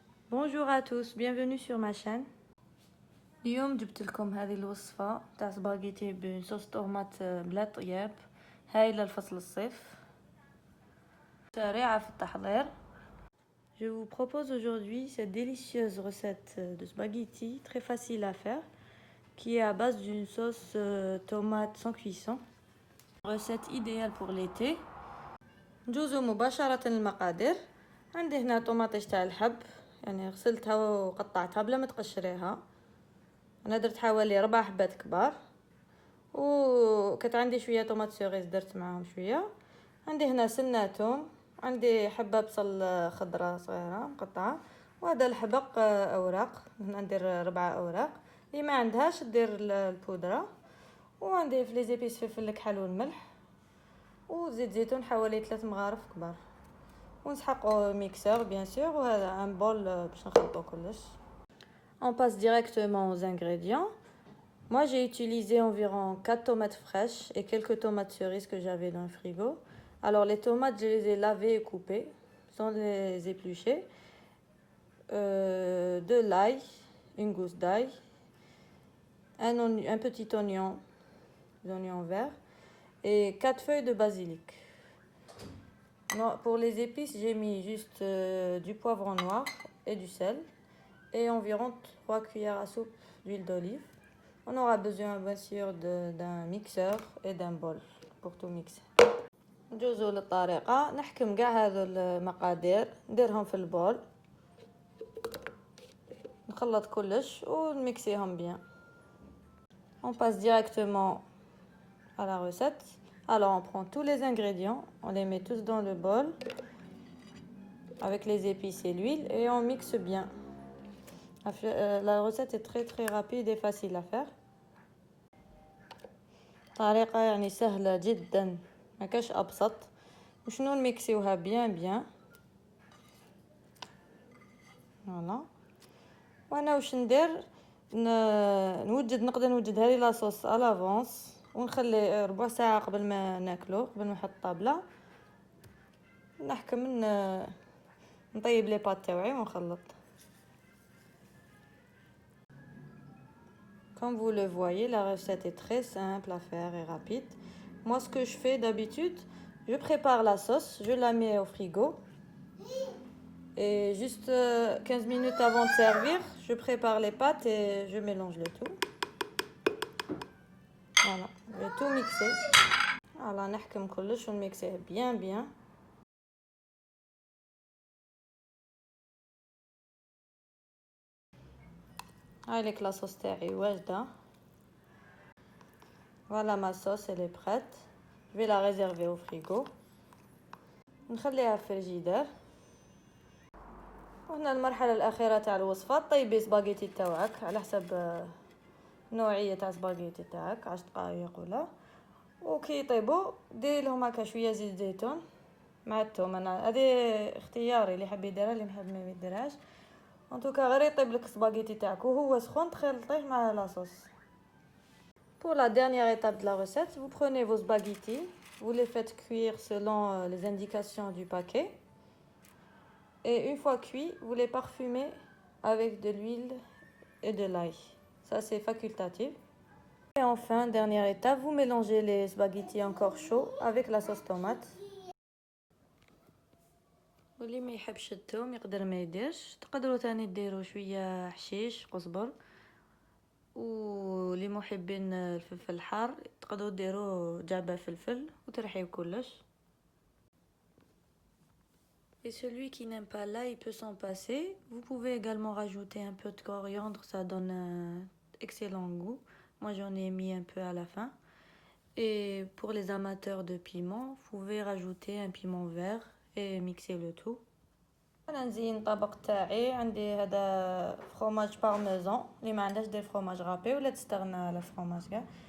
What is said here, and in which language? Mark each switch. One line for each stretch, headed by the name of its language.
French: Bonjour à tous, bienvenue sur ma chaîne.
Arabic: اليوم جبت لكم هذه الوصفة تاع سباغيتي بصوص طوماط بلا طياب، هايلة لفصل الصيف، سريعة في التحضير.
French: Je vous propose aujourd'hui cette délicieuse recette de spaghetti très facile à faire qui est à base d'une sauce tomate sans cuisson. Recette idéale pour l'été.
Arabic: نجوزو مباشرة المقادير. عندي هنا طوماطيش تاع الحب، يعني غسلتها وقطعتها بلا ما تقشريها. انا درت حوالي 4 حبات كبار، وكانت عندي شويه طوماط سيريز درت معاهم شويه. عندي هنا سنه توم، عندي حبه بصل خضراء صغيره مقطعه، وهذا الحبق اوراق، هنا ندير 4 اوراق. اللي ما عندهاش دير البودره. وعندي في لي زيبيس فلفل الكحل والملح وزيت زيتون حوالي 3 مغارف كبار، ونسحقو ميكسور بيان سور. وهذا ان بول باش نخلطو كلش.
French: On passe directement aux ingrédients. Moi, j'ai utilisé environ 4 tomates fraîches et quelques tomates cerises que j'avais dans le frigo. Alors, les tomates, je les ai lavées et coupées sans les éplucher. De l'ail, une gousse d'ail, un petit oignon, l'oignon vert, et 4 feuilles de basilic. Non, pour les épices, j'ai mis juste du poivron noir et du sel, et environ 3 cuillères à soupe d'huile d'olive. On aura besoin bien sûr d'un mixeur et d'un bol pour tout mixer.
Arabic: نجوزو للطريقة، نحكم كاع هذو المقادير نديرهم في البول، نخلط كلش ونميكسيهم
French: bien. On passe directement à la recette. Alors on prend tous les ingrédients, on les met tous dans le bol avec les épices et l'huile et on mixe bien. La recette est très rapide et facile à faire.
Arabic: طريقة يعني سهلة جدا، ما كاش ابسط. وشنو نميكسيوها بيان فوالا. وانا واش ندير، نقدر نوجد هذه لاصوص على لافونس ونخلي 4 ساعة قبل ما ناكلو، قبل ما نحط الطابلة. نحكم نطيب لي بات تاوعي ونخلط.
French: Comme vous le voyez, la recette est très simple à faire et rapide. Moi, ce que je fais d'habitude, je prépare la sauce, je la mets au frigo. Et juste 15 minutes avant de servir, je prépare les pâtes et je mélange le tout. Voilà, je vais tout mixer.
Arabic: Voilà, نحكم كلش ونميكسيه
French: bien.
Arabic: هايليك
French: la sauce
Arabic: تاعي واجدة.
French: Voilà, ma sauce elle est prête. Je vais la réserver au frigo.
Arabic: نخليها في الفريجيدير. وهنا المرحلة الأخيرة تاع الوصفة، طيبي سباغيتي تاعك على حسب نوعية تاع سباغيتي تاعك، 10 دقائق ولا. وكي يطيبوا ديري لهم هكا شوية زيت زيتون مع الثوم. انا هذه اختياري، اللي حاب يديرها اللي محب ما يديرهاش. ان توكا غير يطيب لك سباغيتي تاعك وهو سخون تخلطيه مع لاصوص.
French: Pour la dernière étape de la recette, vous prenez vos spaghettis, vous les faites cuire selon les indications du paquet. Et une fois cuits, vous les parfumez avec de l'huile et de l'ail. Ça, c'est facultatif. Et enfin, dernière étape, vous mélangez les spaghettis encore chauds avec la sauce tomate.
Arabic: واللي ما يحبش الثوم يقدر ما يديرش. تقدروا تاني ديروا شويه حشيش قزبر. واللي محبين الفلفل الحار تقدروا ديروا جعبه فلفل وترحيو كلش.
French: Et celui qui n'aime pas l'ail peut s'en passer. Vous pouvez également rajouter un peu de coriandre, ça donne un excellent goût. Moi j'en ai mis un peu à la fin. Et pour les amateurs de piment, vous pouvez rajouter un piment vert et mixer le tout.
Arabic: انا نزين الطبق تاعي. عندي هذا فروماج بارميزان، اللي ما عندهاش دير فروماج غابي ولا تستغنى على الفروماج كاع.